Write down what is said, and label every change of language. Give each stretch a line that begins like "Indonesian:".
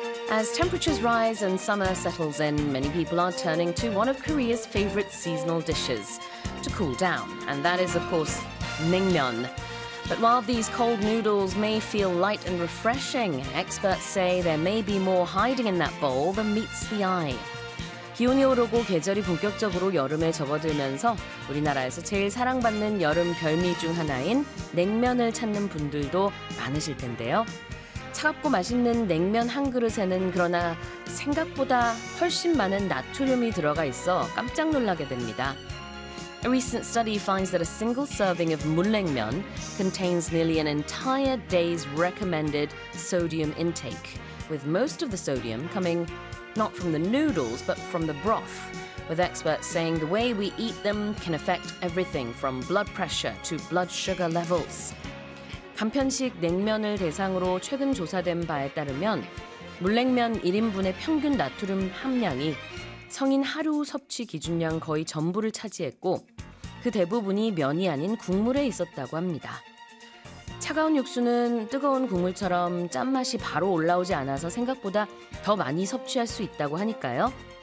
English: As temperatures rise and summer settles in, many people are turning to one of Korea's favourite seasonal dishes to cool down, and that is, of course, naengmyeon. But while these cold noodles may feel light and refreshing, experts say there may be more hiding in that bowl than meets the eye.
Korean: 기온이 오르고 계절이 본격적으로 여름에 접어들면서 우리나라에서 제일 사랑받는 여름 별미 중 하나인 냉면을 찾는 분들도 많으실 텐데요. 차갑고 맛있는 냉면 한 그릇에는 그러나 생각보다 훨씬 많은 나트륨이 들어가 있어 깜짝 놀라게 됩니다.
English: A recent study finds that a single serving of 물냉면 contains nearly an entire day's recommended sodium intake, with most of the sodium coming not from the noodles but from the broth, with experts saying the way we eat them can affect everything from blood pressure to blood sugar levels.
Korean: 간편식 냉면을 대상으로 최근 조사된 바에 따르면 물냉면 1인분의 평균 나트륨 함량이 성인 하루 섭취 기준량 거의 전부를 차지했고 그 대부분이 면이 아닌 국물에 있었다고 합니다. 차가운 육수는 뜨거운 국물처럼 짠맛이 바로 올라오지 않아서 생각보다 더 많이 섭취할 수 있다고 하니까요.